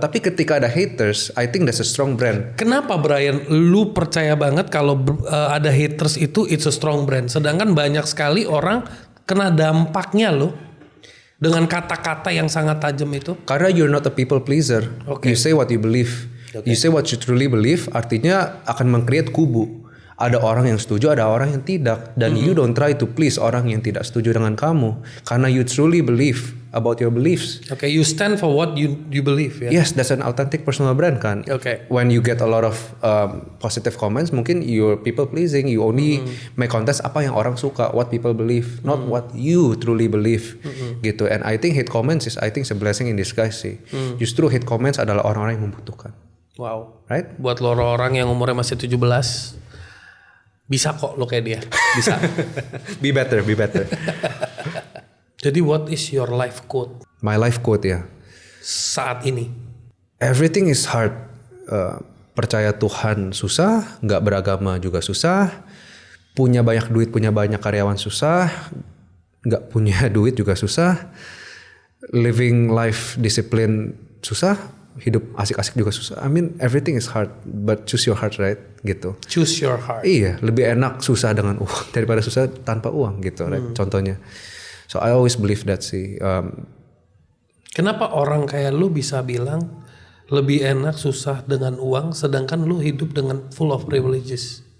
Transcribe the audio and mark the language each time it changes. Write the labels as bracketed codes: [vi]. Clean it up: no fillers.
[id] Tapi ketika ada haters, [en] I think that's a strong brand. [id] Kenapa Brian, lu percaya banget kalau ada haters itu [en] it's a strong brand, [id] sedangkan banyak sekali orang kena dampaknya lo dengan kata-kata yang sangat tajam itu? [en] Karena you're not a people pleaser. You say what you believe. You say what you truly believe, [id] artinya akan meng-create kubu. Ada orang yang setuju, ada orang yang tidak. Dan [en] you don't try to please [id] orang yang tidak setuju dengan kamu. [en] Karena you truly believe about your beliefs. Okay, you stand for what you believe ya. Yes, that's an authentic personal brand kan. Okay. When you get a lot of positive comments, mungkin you're people pleasing. You only make content [id] apa yang orang suka, [en] what people believe, not what you truly believe, gitu. And I think hate comments is a blessing in disguise sih. [id] Justru hate comments adalah orang-orang yang membutuhkan. [en] Wow. Right? [id] Buat lo orang yang umurnya masih 17, bisa kok lo kayak dia. Bisa. [en] Be better. Jadi what is your life quote My life quote ya. [id] saat ini? [en] Everything is hard. [id] Percaya Tuhan susah, nggak beragama juga susah. Punya banyak duit, punya banyak karyawan susah. Nggak punya duit juga susah. Living life discipline susah. Hidup asik-asik juga susah. [en] I mean everything is hard, but choose your heart, right? [id] Gitu. [en] Choose your heart. [id] Iya, lebih enak susah dengan uang daripada susah tanpa uang gitu, right? Contohnya. [en] So I always believe that sih. [id] Kenapa orang kayak lu bisa bilang lebih enak susah dengan uang, sedangkan lu hidup dengan [en] full of privileges?